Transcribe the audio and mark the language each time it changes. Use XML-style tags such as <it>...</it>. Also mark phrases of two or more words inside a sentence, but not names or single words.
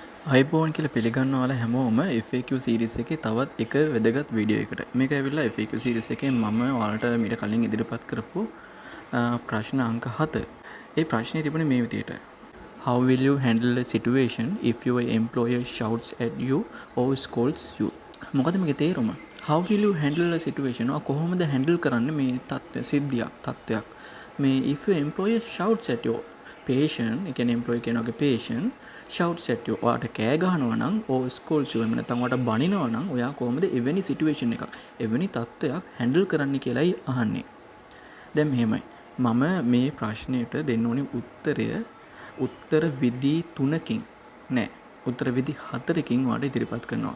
<si>අයිබෝන් කියලා පිළිගන්නවාලා හැමෝම</si> <en>FAQ series</en> <si>එකේ තවත් එක වැදගත් වීඩියෝ එකකට. මේක ඇවිල්ලා</si> <en>FAQ series</en> <si>එකේ මම ඔයාලට මීට කලින් ඉදිරිපත් කරපු ප්‍රශ්න අංක 7. ඒ ප්‍රශ්නේ තිබුණේ මේ විදිහට.</si> <en>How will you handle a situation if your employer shouts at you or scolds you?</en> <si>මොකද මේකේ තේරුම?</si> <en>How will you handle a situation?</en> <si>කොහොමද handle කරන්නේ මේ තත්ත්වයක්.</si> <en>මේ if your employer shouts at you patient,</en> <si>ඒ කියන්නේ employee කෙනාගේ</si> <en>patient shouts at you.</en> <si>ඔයාට කෑ ගහනවා නම්</si> <en>or scolds you.</en> <si>එහෙම නැත්නම් ඔයාට බනිනවා නම් ඔයා කොහොමද එවැනි situation එකක්, එවැනි තත්ත්වයක් handle කරන්න කියලායි අහන්නේ. දැන් මෙහෙමයි. මම මේ ප්‍රශ්නෙට දෙන්න ඕනි උත්තර විධි 3කින් නෑ. උත්තර විධි 4කින් ඔයාලට ඉදිරිපත් කරනවා.</si>